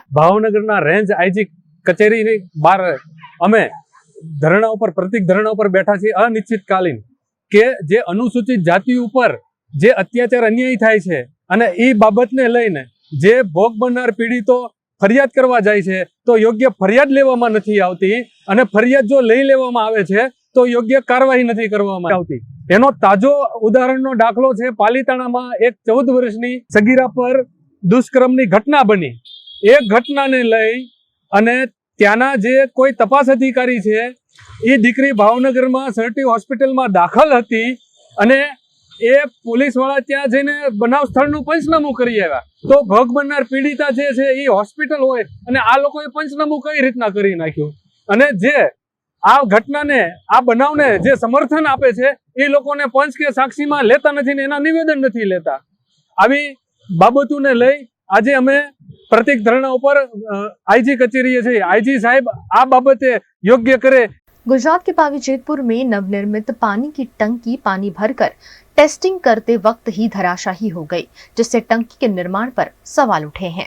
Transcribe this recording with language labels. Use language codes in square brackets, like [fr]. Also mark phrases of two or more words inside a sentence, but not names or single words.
[gu] ભાવનગર રેન્જ આઈજી કચેરી બાર અમે ધરના પર પ્રતીક ધરના પર બેઠા છે અનિશ્ચિતકાલીન કે જે અનુસૂચિત જાતિ પર જે અત્યાચાર અન્યાય થાય છે અને ઈ બાબતને લઈને જે ભોગ બનનાર પીડિતો ફરિયાદ કરવા જાય છે તો યોગ્ય ફરિયાદ લેવામાં નથી આવતી અને ફરિયાદ જો લઈ લેવામાં આવે છે તો યોગ્ય કાર્યવાહી નથી કરવામાં આવતી। એનો તાજો ઉદાહરણનો દાખલો છે પાલીતાણામાં એક 14 વર્ષની સગીરા પર દુષ્કર્મની ઘટના બની। એક ઘટનાને લઈ અને ત્યાંના જે કોઈ તપાસ અધિકારી છે એ દીકરી ભાવનગરમાં સરટી હોસ્પિટલમાં દાખલ હતી અને એ પોલીસવાળા ત્યાં જઈને બનાવ स्थळનું पंचनामું કરી આવ્યા तो ભોગ બનનાર પીડિતા જે છે એ હોસ્પિટલ હોય અને આ લોકોએ પંચનામું કઈ રીતના કરી નાખ્યું અને જે આ ઘટનાને આ બનાવને જે સમર્થન આપે છે એ લોકોને પંચ કે સાક્ષીમાં લેતા નથી ને એના નિવેદન નથી લેતા। આવી બાબતોને લઈ આજે અમે પ્રતીક ધરના પર આઈજી કચેરી છે, આઈજી સાહેબ આ બાબતે યોગ્ય કરે। [hi] गुजरात के पावीजेतपुर में नवनिर्मित पानी की टंकी पानी भरकर टेस्टिंग करते वक्त ही धराशायी हो गई, जिससे टंकी के निर्माण पर सवाल उठे हैं।